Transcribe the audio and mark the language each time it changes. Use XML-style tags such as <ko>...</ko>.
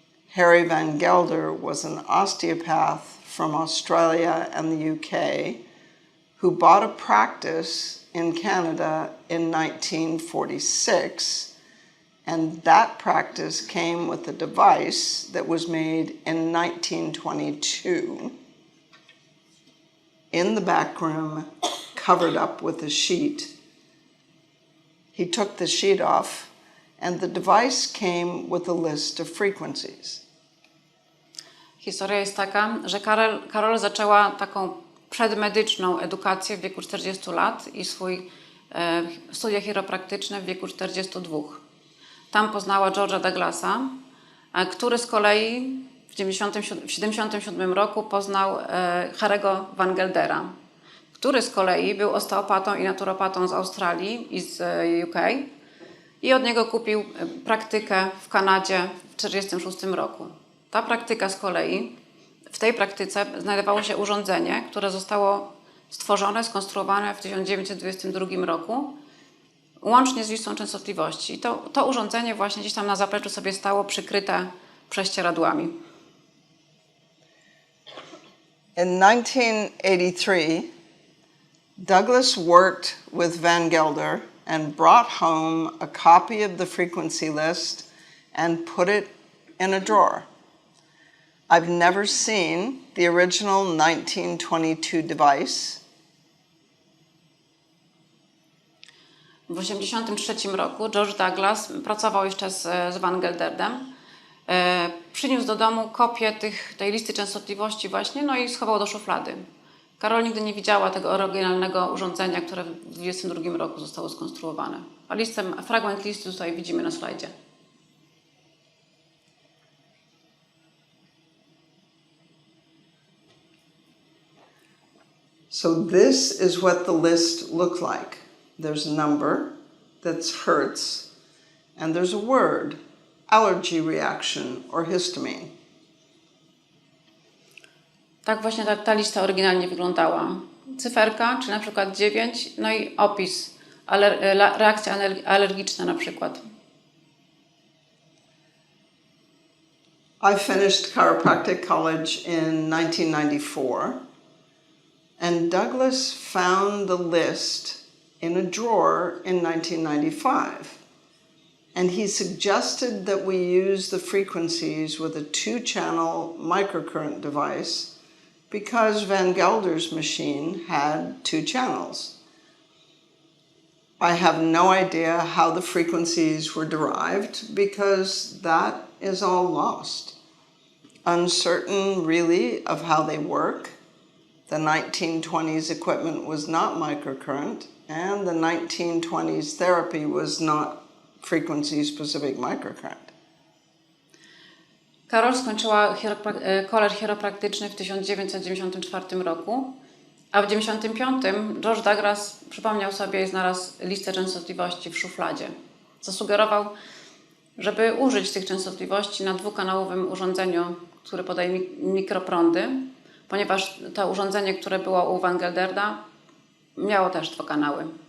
<en>Harry Van Gelder was an osteopath from Australia and the UK who bought a practice in Canada in 1946, and that practice came with a device that was made in 1922 in the back room, covered up with a sheet. He took the sheet off, and the device came with a list of frequencies.</en> <pl>Historia jest taka, że Carol zaczęła taką przedmedyczną edukację w wieku 40 lat i studia chiropraktyczne w wieku 42. Tam poznała George'a Douglasa, który z kolei w 1977 roku poznał Harry'ego Van Geldera, który z kolei był osteopatą i naturopatą z Australii i z UK i od niego kupił praktykę w Kanadzie w 1946 roku. Ta praktyka z kolei, w tej praktyce znajdowało się urządzenie, które zostało stworzone, skonstruowane w 1922 roku, łącznie z listą częstotliwości. I to urządzenie właśnie gdzieś tam na zapleczu sobie stało przykryte prześcieradłami.</pl> <en>In 1983, Douglas worked with Van Gelder and brought home a copy of the frequency list and put it in a drawer. I've never seen the original 1922 device.</en> <pl>W 1983 roku George Douglas pracował jeszcze z Van Gelderdem. Przyniósł do domu kopię tej listy częstotliwości właśnie, no i schował do szuflady. Carol nigdy nie widziała tego oryginalnego urządzenia, które w 1922 roku zostało skonstruowane. A fragment listy tutaj widzimy na slajdzie.</pl> <en>So this is what the list looked like. There's a number, that's hertz, and there's a word, allergy reaction or histamine.</en> <pl>Tak właśnie ta lista oryginalnie wyglądała. Cyferka, czy na przykład 9, no i opis, reakcja alergiczna na przykład.</pl> <en>I finished chiropractic college in 1994, and Douglas found the list in a drawer in 1995. And he suggested that we use the frequencies with a 2-channel microcurrent device because Van Gelder's machine had 2 channels. I have no idea how the frequencies were derived because that is all lost. Uncertain really of how they work. The 1920s equipment was not microcurrent, and the 1920s therapy was not frequency-specific microcurrent.</en> <pl>Carol skończyła college chiropraktyczny w 1994 roku, a w 1995 George Douglas przypomniał sobie i znalazł listę częstotliwości w szufladzie. Zasugerował, żeby użyć tych częstotliwości na 2-kanałowym urządzeniu, które podaje mikroprądy, ponieważ to urządzenie, które było u Van Gelderda, miało też 2 kanały.</pl>